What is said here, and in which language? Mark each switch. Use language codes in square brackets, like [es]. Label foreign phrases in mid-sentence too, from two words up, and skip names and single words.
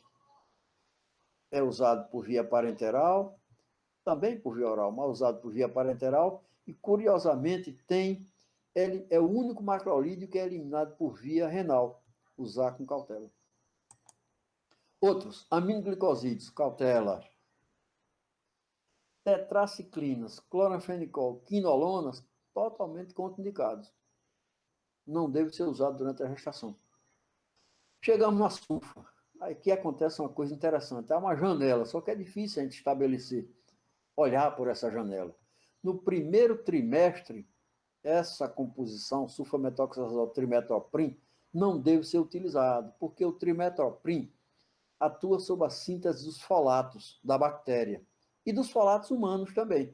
[pt] É usado por via parenteral, também por via oral, mas usado por via parenteral, e curiosamente ele é o único macrolídeo que é eliminado por via renal. Usar com cautela. Outros, aminoglicosídeos, cautela. Tetraciclinas, cloranfenicol, quinolonas, totalmente contraindicados. Não deve ser usado durante a gestação. Chegamos na sulfa. Aqui acontece uma coisa interessante. Há uma janela, só que é difícil a gente estabelecer, olhar por essa janela. No primeiro trimestre, essa composição, sulfamethoxazol trimetoprim, não deve ser utilizado, porque o trimetoprim atua sob a síntese dos folatos da bactéria e dos folatos humanos também.